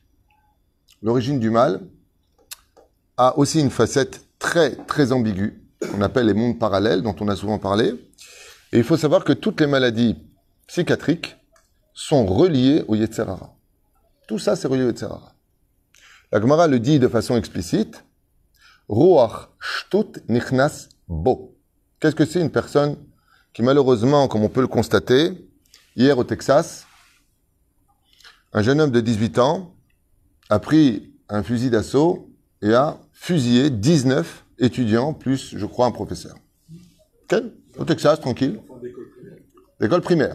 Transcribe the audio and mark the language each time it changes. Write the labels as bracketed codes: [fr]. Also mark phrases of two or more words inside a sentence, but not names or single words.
[fr] L'origine du mal a aussi une facette très, très ambiguë, qu'on appelle les mondes parallèles, dont on a souvent parlé. Et il faut savoir que toutes les maladies psychiatriques sont reliées au [he] יצר הרע. [fr] Tout ça, c'est relié au [he] יצר הרע. [fr] La Gemara le dit de façon explicite. [he] רוח שטות נכנס בו. [fr] Qu'est-ce que c'est une personne qui, malheureusement, comme on peut le constater, hier au Texas, un jeune homme de 18 ans a pris un fusil d'assaut et a fusillé 19 étudiants, plus, je crois, un professeur. Okay? Au Texas, tranquille. D'école primaire.